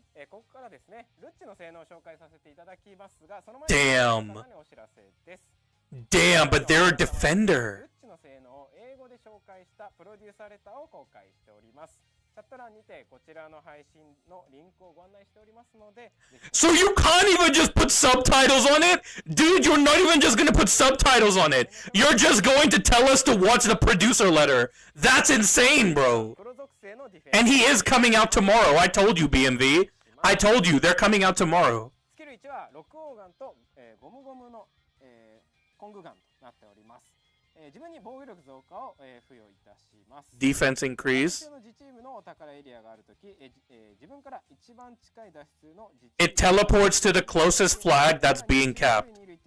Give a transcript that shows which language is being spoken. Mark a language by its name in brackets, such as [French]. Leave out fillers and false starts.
[Japanese] ここからですね、ルッチの性能を紹介させていただきますが、その前に [English] Damn. [Japanese] お知らせです。 [English] Damn, but they're a defender. [Japanese] ルッチの性能を英語で紹介したプロデューサーレターを公開しております。チャット欄にてこちらの配信のリンクをご案内しておりますので。 [English] So you can't even just put subtitles on it? Dude, you're not even just gonna put subtitles on it. You're just going to tell us to watch the producer letter. That's insane, bro. And he is coming out tomorrow. I told you, BMV. I told you, they're coming out tomorrow. [Japanese] スキル1はロックオーガンと、ゴムゴムの、コングガンとなっております。自分に防御力増加を、付与いたします。 [English] Defense increase. [Japanese] 自チームのお宝エリアがあるとき、自分から一番近い脱出の [English] It teleports to the closest flag that's being capped.